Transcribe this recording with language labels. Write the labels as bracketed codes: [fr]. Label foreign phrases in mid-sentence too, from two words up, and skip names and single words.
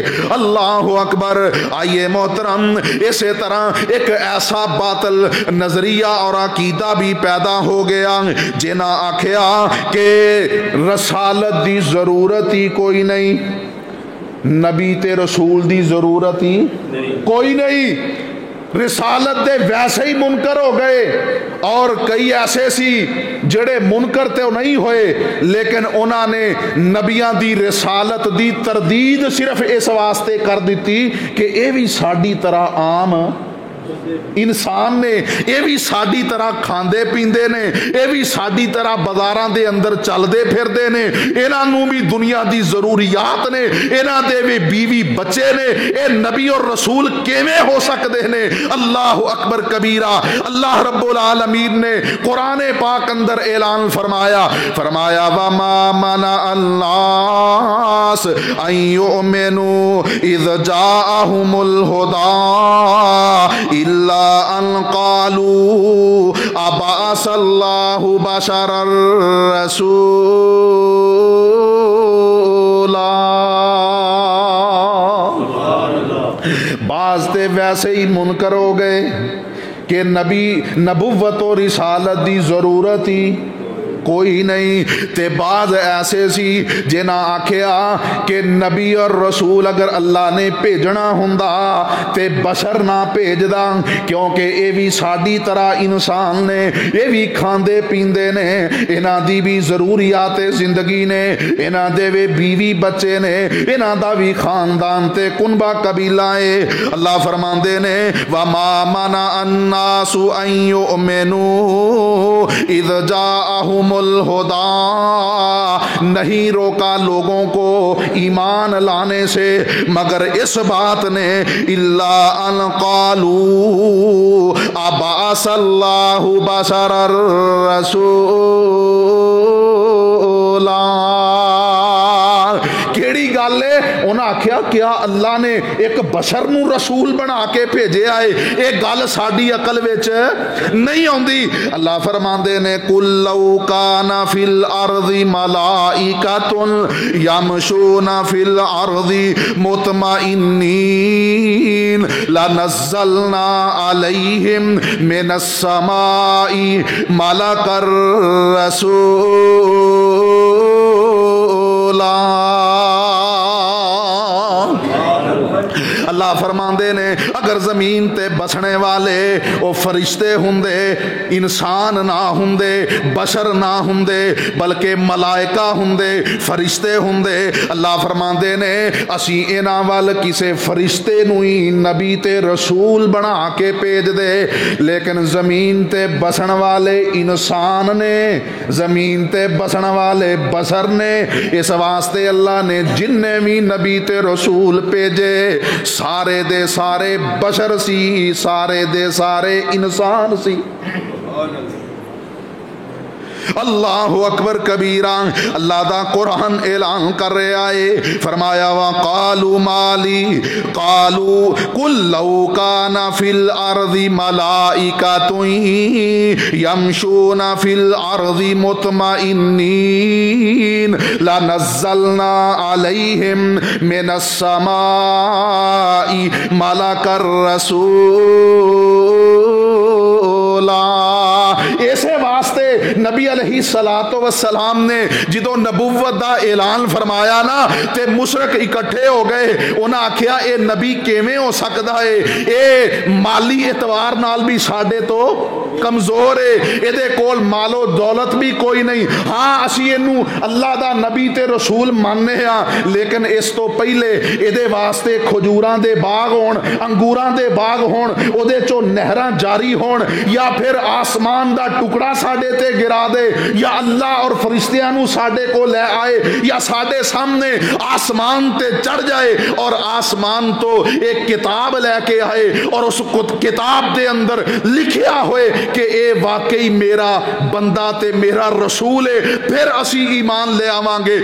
[ar] اللہ اکبر۔ [pa] آئیے محترم اسی طرح ایک ایسا باطل نظریہ اور عقیدہ بھی پیدا ہو گیا جنہاں آکھیا کہ رسالت دی ضرورت ہی کوئی نہیں، نبی تے رسول دی ضرورت ہی کوئی نہیں، رسالت دے ویسے ہی منکر ہو گئے۔ اور کئی ایسے سی جڑے منکر تے نہیں ہوئے لیکن انہاں نے نبیاں دی رسالت دی تردید صرف اس واسطے کر دیتی کہ اے بھی ساڈی طرح عام انسان نے، اے بھی ساڈی طرح کھاندے پیندے نے، اے بھی ساڈی طرح بازاراں دے اندر چلدے پھردے نے، انہاں نوں بھی دنیا دی ضروریات نے، انہاں دے بھی بیوی بچے نے، اے نبی اور رسول کیویں ہو سکدے نے؟ [ar] اللہ اکبر کبیرہ۔ [pa] اللہ رب العالمین نے قرآن پاک اندر اعلان فرمایا [ar] وَمَا مَنَعَ النَّاسَ أَن يُؤْمِنُوا إِذْ جَاءَهُمُ الْهُدَىٰ إِلَّا أَن قَالُوا أَبَعَثَ اللَّهُ بَشَرًا رَّسُولًا۔ [pa] بعض تے ویسے ہی منکر ہو گئے کہ نبوت و رسالت دی ضرورت ہی کوئی نہیں، تے بعض ایسے سی جنہاں آکھیا کہ نبی اور رسول اگر اللہ نے بھیجنا ہوندا تے بشر نہ بھیجدا، کیونکہ اے بھی ساڈی طرح انسان نے، اے بھی کھاندے پیندے نے، انہاں دی بھی ضروریات زندگی نے، انہاں دے بھی بیوی بچے نے، انہاں دا بھی خاندان تے کنبہ قبیلہ ہے۔ اللہ فرماندے نے [ar] وَمَا مَنَعَ النَّاسُ أَن يُؤْمِنُوا إِذْ جَاءَهُمُ الہدیٰ، [ur] نہیں روکا لوگوں کو ایمان لانے سے مگر اس بات نے [ar] الا ان قالوا ابعث اللہ بشرا رسولا۔ [pa] کیڑی گل ہے؟ انہاں آکھیا کیا اللہ نے ایک بشر نو رسول بنا کے بھیجیا ہے؟ ایک گل ساڈی عقل وچ نہیں آندی۔ اللہ فرماندے نے [ar] قل لو کان فی الارض ملائکۃ یمشون فی الارض مطمئنین لنزلنا علیہم من السماء ملکا رسولا۔ [pa] اللہ فرماندے نے اگر زمین تے بسنے والے وہ فرشتے ہوندے، انسان نہ ہوندے، بشر نہ ہوندے، بلکہ ملائکہ ہوندے، فرشتے ہوندے، اللہ فرماندے نے اسی انہاں وال کسے فرشتے نو ہی نبی تے رسول بنا کے بھیج دے، لیکن زمین تے بسن والے انسان نے، زمین تے بسن والے بشر نے، اس واسطے اللہ نے جننے بھی نبی تے رسول بھیجے سارے دے سارے بشر سی، سارے دے سارے انسان سی۔ [ar] اللہ اکبر کبیرہ۔ [pa] اللہ دا قرآن اعلان کر رہا ہے، فرمایا [ar] وَقَالُوا مَالِي قَالُوا قُلْ لَوْ كَانَ فِي الْأَرْضِ مَلَائِكَةٌ يَمْشُونَ فِي الْأَرْضِ مُطْمَئِنِّينَ لَنَزَّلْنَا عَلَيْهِمْ مِنَ السَّمَاءِ مَلَكًا رَّسُولًا۔ [pa] ایسے واسطے نبی علیہ الصلوۃ والسلام نے جدو نبوت دا اعلان فرمایا نا تے مشرک اکٹھے ہو گئے، انہاں آکھیا اے نبی کیویں ہو سکدا ہے؟ اے مالی اعتبار نال بھی ساڈے تو کمزور ہے، اے دے کول مال و دولت بھی کوئی نہیں، ہاں اسی اینو اللہ دا نبی تے رسول ماننے ہاں، لیکن اس تو پہلے اے دے واسطے کھجوراں دے باغ ہون، انگوراں دے باغ ہون، او دے چوں نہراں جاری ہون، یا پھر آسمان دا ٹکڑا ساڈے تے گرا پہنچا دے یا اللہ اور فرشتیاں نو ساڈے کو لے آئے یا ساڈے سامنے آسمان تے چڑھ جائے اور آسمان تو ایک کتاب لے کے آئے اور اس کتاب دے اندر لکھیا ہوئے کہ اے واقعی میرا بندہ تے میرا رسول ہے، پھر اسی ایمان لے آواں گے۔